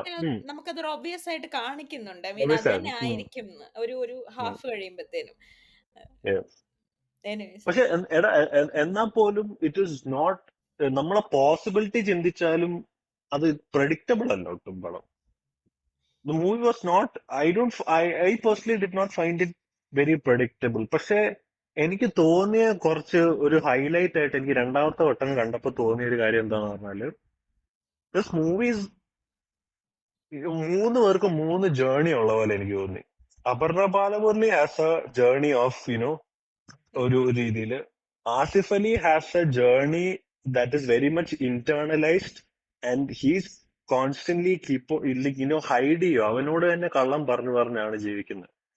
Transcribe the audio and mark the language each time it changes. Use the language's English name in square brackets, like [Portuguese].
[Malayalam] തന്നെ നമുക്കതൊരു ഒബിയസ് ആയിട്ട് കാണിക്കുന്നുണ്ട്. ഐ മീൻ അത് തന്നെ ഒബിയസായിരുന്നു. ആയിരിക്കും എന്ന്. ഒരു ഹാഫ് കഴിയുമ്പത്തേനും. എനിവേസ് പക്ഷെ എടാ എന്നാ പോലും ഇറ്റ് ഈസ് നോട്ട്, നമ്മളെ പോസിബിലിറ്റി ചിന്തിച്ചാലും അത് പ്രഡിക്റ്റബിൾ അല്ല ഒട്ടും പടം. [English] The movie was not, I personally did not find it very predictable. [Malayalam] പക്ഷെ എനിക്ക് തോന്നിയ കുറച്ച് ഒരു ഹൈലൈറ്റ് ആയിട്ട് എനിക്ക് രണ്ടാമത്തെ വട്ടം കണ്ടപ്പോ തോന്നിയ ഒരു കാര്യം എന്താന്ന് പറഞ്ഞാല്, [English] this movies [Malayalam] മൂന്ന് പേർക്ക് മൂന്ന് ജേർണി ഉള്ള പോലെ എനിക്ക് തോന്നി. [English] Aparna Balamurali has a journey of [Malayalam] ഒരു രീതിയില്, [English] Asif Ali has a journey that is very much internalised and he's constantly hide [Malayalam] ചെയ്യും, അവനോട് തന്നെ കള്ളം പറഞ്ഞു പറഞ്ഞാണ് ജീവിക്കുന്നത്.